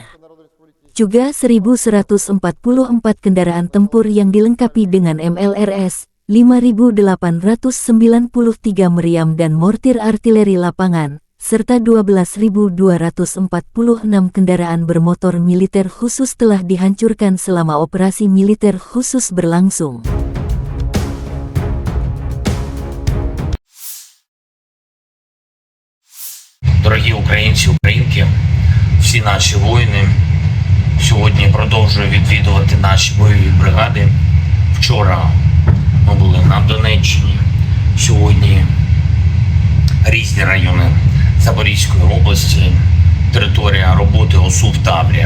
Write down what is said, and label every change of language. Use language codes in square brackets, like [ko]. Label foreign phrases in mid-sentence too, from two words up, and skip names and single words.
[id] Juga 1.144 kendaraan tempur yang dilengkapi dengan MLRS, 5.893 meriam dan mortir artileri lapangan, serta 12.246 kendaraan bermotor militer khusus telah dihancurkan selama operasi militer khusus berlangsung. [uk] Дорогі українці, українки, всі наші воїни сьогодні продовжують відвідувати наші бойові бригади. Вчора ми були на Донеччині, сьогодні різні райони Запорізької області, територія роботи ОСУ в Таврі.